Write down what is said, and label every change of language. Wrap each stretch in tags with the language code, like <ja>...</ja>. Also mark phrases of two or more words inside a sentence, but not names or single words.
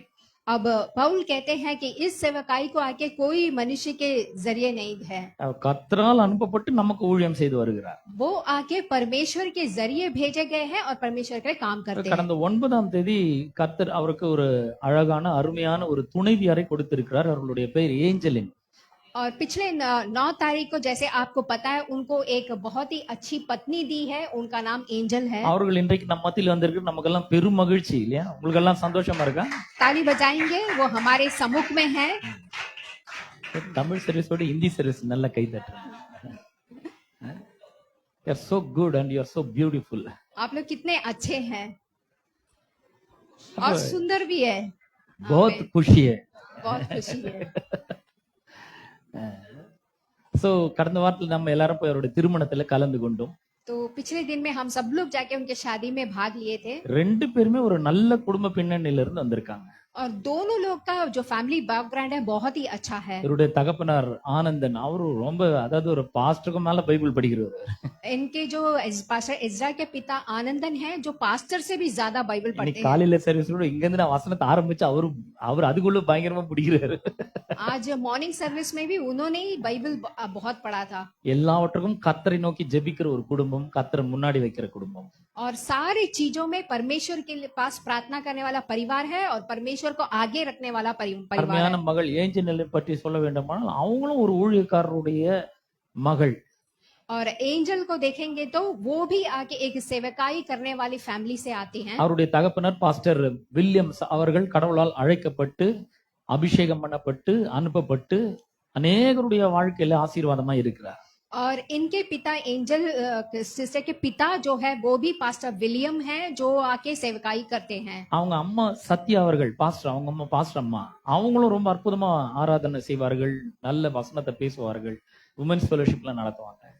<hi>अब पौल कहते हैं कि इस सेवकाई को आके कोई मनुष्य के जरिए नहीं है।</hi> <ta>கர்த்தரால் அனுப்பப்பட்டு நமக்கு ஊழியம் செய்து வருகிறார்.</ta> <hi>वो आके परमेश्वर के जरिए भेजे गए हैं और परमेश्वर के काम करते हैं।</hi> <ta>கடந்த 9ஆம் தேதி கர்த்தர் அவருக்கு ஒரு அழகான அருமையான ஒரு துணைவியாரை கொடுத்திருக்கிறார். அவர்களுடைய பெயர் ஏஞ்சலின்.</ta> <hi>और पिछले 9 तारीख को जैसे आपको पता है उनको एक बहुत ही अच्छी पत्नी दी है, उनका नाम एंजल है।</hi> <ta>அவர்கள் இன்றைக்கு நம்ம மத்தியில் வந்திருக்கு, நமக்கெல்லாம் பெரும் மகிழ்ச்சி இல்லையா? உங்களுக்கு எல்லாம் சந்தோஷமா இருக்கா?</ta> <hi>ताली बजाएंगे, वो हमारे सम्मुख में है।</hi> <ta>தமிழ் சர்வீஸோட ஹிந்தி சர்வீஸ் நல்ல கை தட்டுறேன்.</ta> <en>You are so good and you are so beautiful.</en> <hi>आप लोग कितने अच्छे हैं और सुंदर भी है। बहुत खुशी है. बहुत खुशी है।</hi> <ta>சோ கடந்த வாரத்துல நம்ம எல்லாரும் போய் அவருடைய திருமணத்துல கலந்து கொண்டோம்.</ta> <hi>तो पिछले दिन में हम सब लोग जाके उनके शादी में भाग लिए थे।</hi> <ta>ரெண்டு பேருமே ஒரு நல்ல குடும்ப பின்னணியில இருந்து வந்திருக்காங்க.</ta> <hi>और दोनों लोग का जो</hi> <en>family background</en> <hi>है बहुत ही अच्छा है।</hi> <ta>இவருடைய தகப்பனார் ஆனந்தன், அவரு ரொம்ப அதாவது ஒரு பாஸ்டருக்கு மேல பைபிள் படிக்கிறவர்.</ta> <hi>इनके जो पास्टर इजरा के पिता आनंदन है जो पास्टर से भी ज्यादा बाइबल पढ़ते हैं।</hi> <ta>காலையில சர்வீஸோட இங்க இருந்து நான் வசனத்தை ஆரம்பிச்சு அவர் அதுக்குள்ள பயங்கரமா பிடிக்கிறாரு.</ta> <hi>आज</hi> <en>morning service</en> <hi>में भी उन्होंने ही बाइबल बहुत पढ़ा था।</hi> <ta>எல்லாவற்றுக்கும் கர்த்தரை நோக்கி ஜெபிக்கிற ஒரு குடும்பம், கர்த்தரை முன்னாடி வைக்கிற குடும்பம்.</ta> <hi>और सारी चीजों में परमेश्वर के पास प्रार्थना करने वाला परिवार है और परमेश्वर को आगे रखने वाला परिवार</hi> <ta>அருமையான</ta> <hi>है।</hi> <ta>மகள் ஏஞ்சலை பற்றி சொல்ல வேண்டுமானால் அவங்களும் ஒரு ஊழியக்காரருடைய மகள்.</ta> <hi>और एंजल को देखेंगे तो वो भी आगे एक सेवकाई करने वाली फैमिली से आती हैं।</hi> <ta>அவருடைய தகப்பனர் பாஸ்டர் வில்லியம்ஸ் அவர்கள் கடவுளால் அழைக்கப்பட்டு அபிஷேகம் பண்ணப்பட்டு அனுப்பப்பட்டு அநேகருடைய வாழ்க்கையில ஆசீர்வாதமா இருக்கிறார்.</ta> <hi>और इनके पिता एंजल सिस्टर के पिता जो है वो भी पास्टर विलियम है जो आके सेवकाई करते हैं।</hi> <ta>அவங்க அம்மா சத்யா அவர்கள் பாஸ்டர், அவங்க அம்மா பாஸ்டர் அம்மா, அவங்களும் ரொம்ப அற்புதமா ஆராதனை செய்வார்கள், நல்ல வசனத்தை பேசுவார்கள்,</ta> <en>women's fellowshipல</en> <ta>நடத்துவாங்க.</ta>